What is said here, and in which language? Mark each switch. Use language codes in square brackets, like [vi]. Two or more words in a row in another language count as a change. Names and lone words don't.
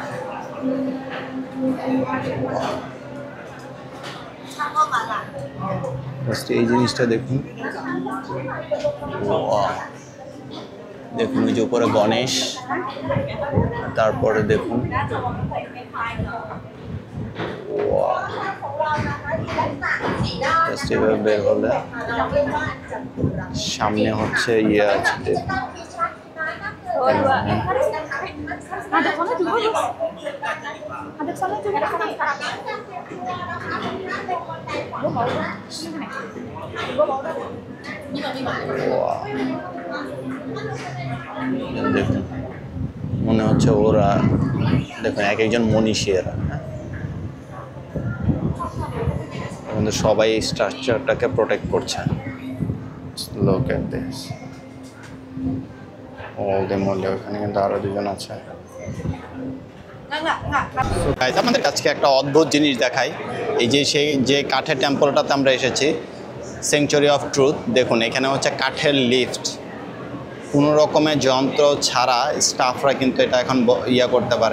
[bn] এই জিনিসটা দেখুন, দেখুন ওই যে উপরে গণেশ, তারপরে দেখুন এভাবে বের হলে সামনে হচ্ছে আছে, [id] Hadap sana juga bos. Hadap sana juga sekarang. Gue mau dong. Gue mau dong. Wow. [bn] দেখুন মনে হচ্ছে ওরা দেখুন এক একজন মনীষী এরা, কিন্তু সবাই এই [en] structure protect [bn] করছে। [en] Look at this. [bn] ওদের মূল্য ওখানে কিন্তু আরো দুজন আছে। গাইস আপনাদের কাছে একটা অদ্ভুত জিনিস দেখাই, এই যে সেই যে কাঠের টেম্পলটাতে আমরা এসেছি, স্যাংচুয়ারি অফ ট্রুথ, দেখুন এখানে হচ্ছে কাঠের লিফট, কোনো রকমের যন্ত্র ছাড়া স্টাফরা কিন্তু এটা এখন ইয়া করতে পারে।